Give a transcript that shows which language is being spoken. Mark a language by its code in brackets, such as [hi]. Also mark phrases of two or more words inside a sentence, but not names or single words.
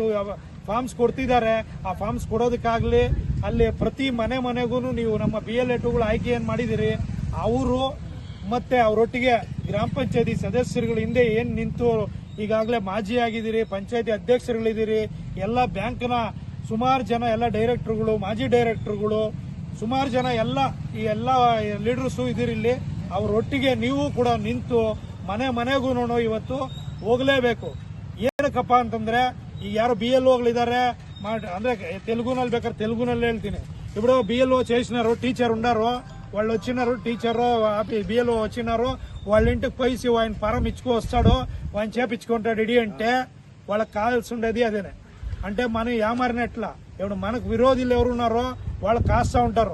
[kn] ಫಾರ್ಮ್ಸ್ ಕೊಡ್ತಿದ್ದಾರೆ, ಆ ಫಾರ್ಮ್ಸ್ ಕೊಡೋದಕ್ಕಾಗ್ಲಿ ಅಲ್ಲಿ ಪ್ರತಿ ಮನೆಗೂ ನೀವು ನಮ್ಮ BLA 2ಗಳು ಆಯ್ಕೆ ಏನ್ ಮಾಡಿದಿರಿ ಅವರು ಮತ್ತೆ ಅವರೊಟ್ಟಿಗೆ ಗ್ರಾಮ ಪಂಚಾಯತಿ ಸದಸ್ಯರುಗಳು ಹಿಂದೆ ಏನ್ ನಿಂತು ಈಗಾಗಲೇ ಮಾಜಿ ಆಗಿದ್ದೀರಿ, ಪಂಚಾಯತಿ ಅಧ್ಯಕ್ಷರುಗಳಿದ್ದೀರಿ, ಎಲ್ಲ ಬ್ಯಾಂಕ್ನ ಸುಮಾರು ಜನ ಎಲ್ಲ ಡೈರೆಕ್ಟರ್ಗಳು, ಮಾಜಿ ಡೈರೆಕ್ಟರ್ಗಳು, ಸುಮಾರು ಜನ ಎಲ್ಲ ಈ ಎಲ್ಲ ಲೀಡರ್ಸು ಇದೀರಿ ಇಲ್ಲಿ. ಅವರೊಟ್ಟಿಗೆ ನೀವು ಕೂಡ ನಿಂತು ಮನೆಗೂ ಇವತ್ತು ಹೋಗಲೇಬೇಕು. ಏನಕ್ಕಪ್ಪ ಅಂತಂದ್ರೆ ಈಗ ಯಾರು BLOಗಳಿದ್ದಾರೆ ಅಂದ್ರೆ తెలుగుನಲ್ಲಿ ಬೇಕಾದ್ರೆ తెలుగుನಲ್ಲಿ ಹೇಳ್ತೀನಿ. [te] ఇప్పుడు BLO చేసినారు, టీచర్ ఉండారు, వాళ్ళు వచ్చినారు, టీచర్ BLO వచ్చినారు, వాళ్ళ ఇంటికి పోయి ఆయన ఫారం ఇచ్చుకో వస్తాడు, ఆయన చేపించుకుంటాడు ఇడి అంటే వాళ్ళకి కావాల్సి ఉండేది అదేనే. అంటే మనం ఏమారినట్లా ఇప్పుడు మనకు విరోధులు ఎవరున్నారో వాళ్ళు కాస్తా ఉంటారు.